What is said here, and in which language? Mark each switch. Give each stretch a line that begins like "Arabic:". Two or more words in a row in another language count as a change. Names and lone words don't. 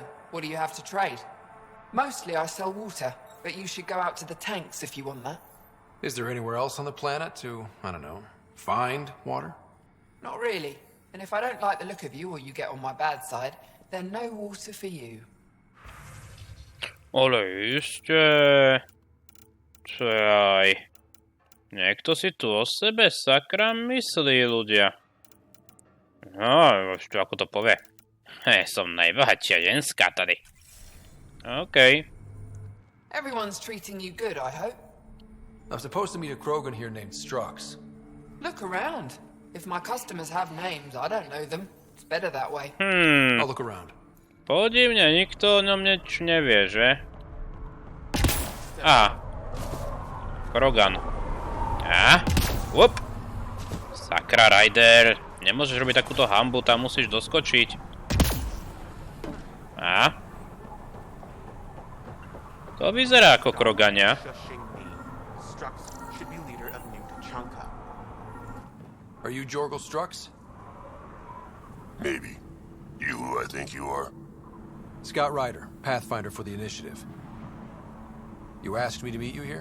English: What do you have to trade? Mostly I sell water, but you should go out to the tanks if you want that. Is there anywhere else on the planet to, I don't know, find water? Not really. And if I don't like the look of you or you get on my bad side, then no water for you.
Slovak: Ale ešte... Čaj... Niekto si tu o sebe sakra myslí, ľudia. No, ešte ako to povie. Som najbohatšia ženská tady.
English: OK. Everyone's treating you good, I hope. I'm supposed to meet a Krogan here named Strux. Look around. If my customers have names, I don't know them. It's better that way. I'll look around.
Slovak: Podivne, nikto o ňom nič nevie, že? Krogan. Up. Sakra, Rider. Nemôžeš robiť takúto hambu, tam musíš doskočiť. To vyzerá ako Krogania.
English: Are you Jorgal Strux? Maybe. You who I think you are? Scout Rider, Pathfinder for the Initiative. You asked me to meet you here?